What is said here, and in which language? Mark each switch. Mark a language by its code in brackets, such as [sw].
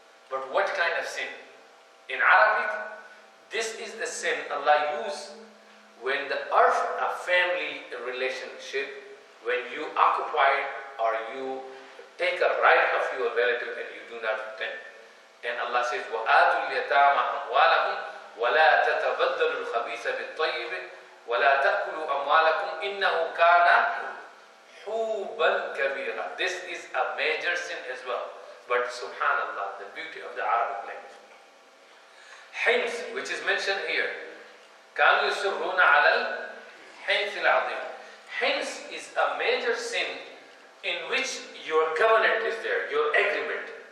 [en] But what kind of sin? In Arabic, this is the sin Allah used when the earth, a family relationship, when you occupy or you take a right of your relative and you do not pretend. And Allah says, [ar] وَآتُوا الْيَتَامَ أَمْوَالَهُمْ وَلَا تَتَبَدَّلُوا الْخَبِيثَ بِالطَّيِّبِ وَلَا تَأْكُلُوا أَمْوَالَكُمْ إِنَّهُ كَانَ حُوبًا كَبِيرًا. [en] This is a major sin as well. But subhanallah, the beauty of the Arabic language. Hins, which is mentioned here. [ar] كَانُوا يُصِرُّونَ عَلَى الْحِنْثِ الْعَظِيمِ. [en] Hins is a major sin in which your covenant is there, your agreement.